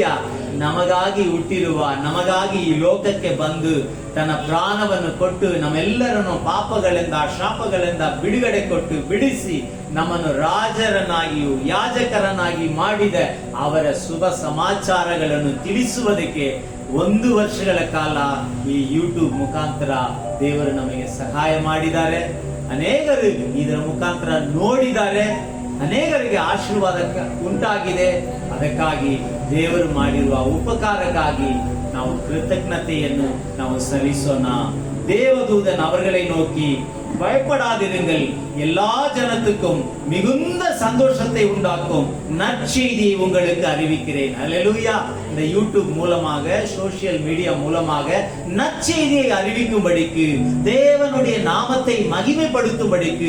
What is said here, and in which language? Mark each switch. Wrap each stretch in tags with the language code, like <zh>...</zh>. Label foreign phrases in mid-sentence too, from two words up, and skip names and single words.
<kn>ನಮಗಾಗಿ ಹುಟ್ಟಿರುವ, ನಮಗಾಗಿ ಈ ಲೋಕಕ್ಕೆ ಬಂದು ತನ್ನ ಪ್ರಾಣವನ್ನು ಕೊಟ್ಟು ನಮ್ಮೆಲ್ಲರನ್ನು ಪಾಪಗಳಿಂದ ಶಾಪಗಳಿಂದ ಬಿಡುಗಡೆ ಕೊಟ್ಟು ಬಿಡಿಸಿ ನಮ್ಮನ್ನು ರಾಜರನ್ನಾಗಿಯೂ ಯಾಜಕರನ್ನಾಗಿ ಮಾಡಿದ ಅವರ ಶುಭ ಸಮಾಚಾರಗಳನ್ನು ತಿಳಿಸುವುದಕ್ಕೆ 1 ವರ್ಷಗಳ ಕಾಲ ಈ ಯೂಟ್ಯೂಬ್ ಮುಖಾಂತರ ದೇವರು ನಮಗೆ ಸಹಾಯ ಮಾಡಿದ್ದಾರೆ. ಅನೇಕರು ಇದರ ಮುಖಾಂತರ ನೋಡಿದ್ದಾರೆ, ಅನೇಕರಿಗೆ ಆಶೀರ್ವಾದ ಉಂಟಾಗಿದೆ. ಅದಕ್ಕಾಗಿ ದೇವರು ಮಾಡಿರುವ ಉಪಕಾರಕ್ಕಾಗಿ ನಾವು ಕೃತಜ್ಞತೆಯನ್ನು ನಾವು ಸಲ್ಲಿಸೋಣ.</kn> <ta>தேவதூதன் அவர்களை நோக்கி பயப்படாதிருங்கள், எல்லா ஜனத்துக்கும் மிகுந்த சந்தோஷத்தை உண்டாக்கும் நற்செய்தியை உங்களுக்கு அறிவிக்கிறேன். அல்லேலூயா. இந்த யூடியூப் மூலமாக,</ta> <en>social media</en> <ta>மூலமாக நற்செய்தியை அறிவிக்கும்படிக்கு, தேவனுடைய நாமத்தை மகிமைப்படுத்தும்படிக்கு,</ta>